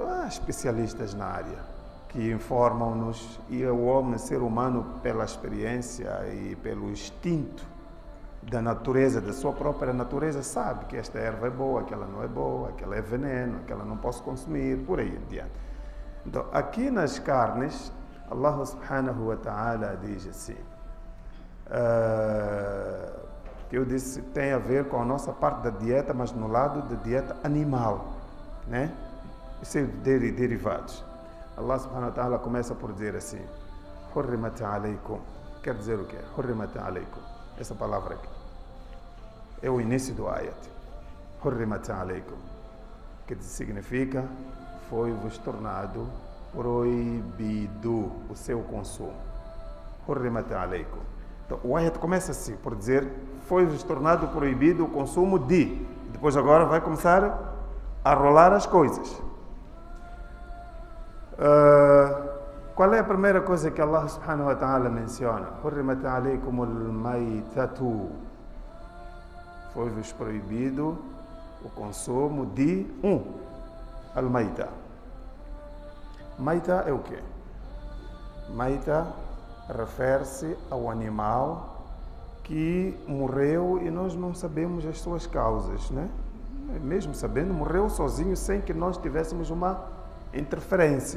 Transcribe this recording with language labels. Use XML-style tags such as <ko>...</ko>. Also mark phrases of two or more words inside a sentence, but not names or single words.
<pt>Há especialistas na área que informam-nos, e o homem, ser humano, pela experiência e pelo instinto da natureza, da sua própria natureza, sabe que esta erva é boa, aquela não é boa, aquela é veneno, aquela não posso consumir, por aí em diante. Então, aqui nas carnes, Allah</pt> <ar>سبحانه وتعالى</ar> <pt>diz assim, que eu disse tem a ver com a nossa parte da dieta, mas no lado da dieta animal, né? Isso é derivados. Allah</pt> <ar>سبحانه وتعالى</ar> <pt>começa por dizer assim,</pt> <ar>حرمت عليكم.</ar> <pt>Quer dizer o quê?</pt> <ar>حرمت عليكم.</ar> <pt>Essa palavra aqui é o início do ayat.</pt> <ar>حرمت عليكم,</ar> <pt>que significa foi-vos tornado proibido o seu consumo.</pt> <ar>حرمت عليكم.</ar> <pt>Então, o ayat começa assim, por dizer foi-vos tornado proibido o consumo de. Depois agora vai começar a rolar as coisas. Qual é a primeira coisa que Allah</pt> <ar>سبحانه وتعالى</ar> <pt>menciona?</pt> <ar>حرمت عليكم الميتة.</ar> <pt>Foi-vos proibido o consumo de al-mayta. Mayta é o quê? Mayta refere-se ao animal que morreu e nós não sabemos as suas causas, né? Mesmo sabendo, morreu sozinho sem que nós tivéssemos uma interferência.</pt>